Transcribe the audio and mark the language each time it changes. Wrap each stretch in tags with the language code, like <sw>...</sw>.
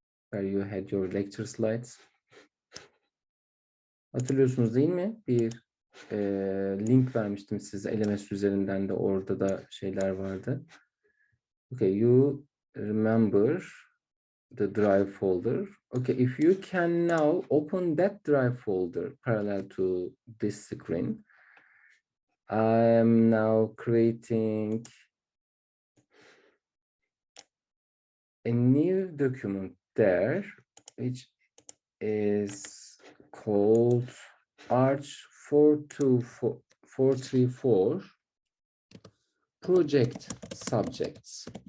<en>where you had your lecture slides.</en> <tr>Hatırlıyorsunuz değil mi? Bir link vermiştim size LMS üzerinden de, orada da şeyler vardı.</tr> <en>Okay, you remember the drive folder. Okay, if you can now open that drive folder parallel to this screen. I am now creating a new document there, which is called ARCH434 project subjects.</en>